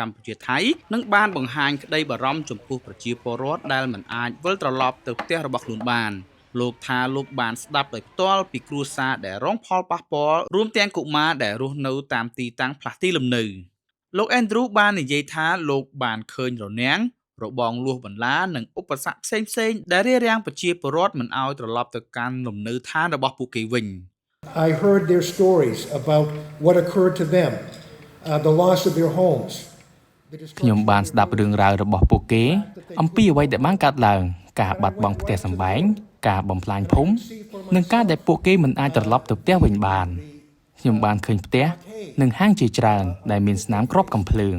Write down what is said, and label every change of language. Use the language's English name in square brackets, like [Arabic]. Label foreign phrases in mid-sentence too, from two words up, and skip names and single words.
[Khmer] កម្ពុជាថៃនិងបានបង្ហាញក្តីបារម្ភចំពោះប្រជាពលរដ្ឋដែលមិនអាចវិលត្រឡប់ទៅផ្ទះរបស់ខ្លួនបានលោកថាលោកបានស្ដាប់ដោយផ្ទាល់ពីគ្រួសារដែលរងផលប៉ះពាល់រួមទាំងកុមារដែលរស់នៅតាមទីតាំងផ្លាស់ទីលំនៅលោក Andrew បាននិយាយថាលោកបានឃើញរនាំងរបងលួសបន្លានិងឧបសគ្គផ្សេងៗដែលរារាំងប្រជាពលរដ្ឋមិនឲ្យត្រឡប់ទៅកាន់លំនៅឋានរបស់ពួកគេវិញ [English] I heard their stories about what occurred to them, the loss of their homes. [Khmer] ខ្ញុំបានស្ដាប់រឿងរ៉ាវរបស់ពួកគេអំពីអ្វីដែលបានកើតឡើងការបាត់បង់ផ្ទះសម្បែងការបំផ្លាញភូមិនិងការដែលពួកគេមិនអាចត្រឡប់ទៅផ្ទះវិញបានខ្ញុំបានឃើញផ្ទះនិងហាងជាច្រើនដែលមានស្នាមគ្រាប់កាំភ្លើង